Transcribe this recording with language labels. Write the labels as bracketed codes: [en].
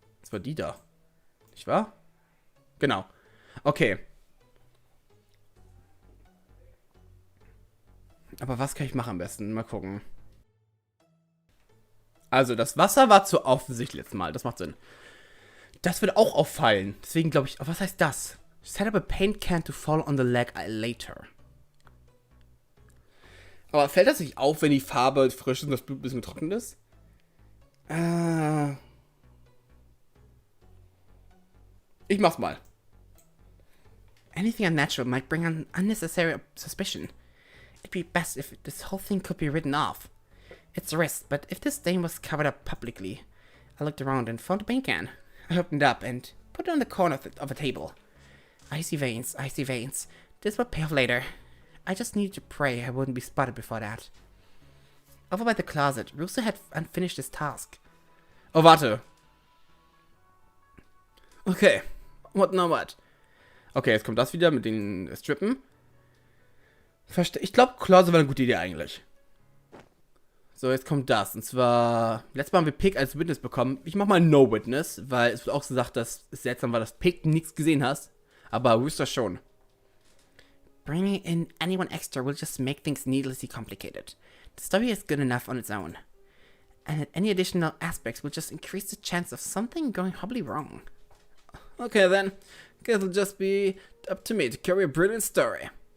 [de] Das war die da. Nicht wahr? Genau. Okay. Aber was kann ich machen am besten? Mal gucken. Also, das Wasser war zu offensichtlich letztes Mal. Das macht Sinn. Das wird auch auffallen. Deswegen glaube ich... Oh, was heißt das? [en] Set up a paint can to fall on the leg later. [de] Aber fällt das nicht auf, wenn die Farbe frisch ist und das Blut ein bisschen getrocknet ist? Ich mach's mal. [en] Anything unnatural might bring an unnecessary suspicion. It'd be best if this whole thing could be written off. It's a risk, but if this stain was covered up publicly... I looked around and found a paint can. I opened it up and put it on the corner of a table. I see veins. This will pay off later. I just needed to pray I wouldn't be spotted before that. Over by the closet, Rooster had unfinished his task. [de] Oh, warte. [en] Okay. What now what? [de] Okay, jetzt kommt das wieder mit den Strippen. Ich glaube, Closet war eine gute Idee eigentlich. So, jetzt kommt das. Und zwar, letztes Mal haben wir Pig als Witness bekommen. Ich mach mal No Witness, weil es wird auch gesagt, dass es seltsam war, dass Pig nichts gesehen hast. Aber Rooster schon. [en] Bringing in anyone extra will just make things needlessly complicated. The story is good enough on its own. And any additional aspects will just increase the chance of something going horribly wrong. Okay then, guess it'll just be up to me to carry a brilliant story.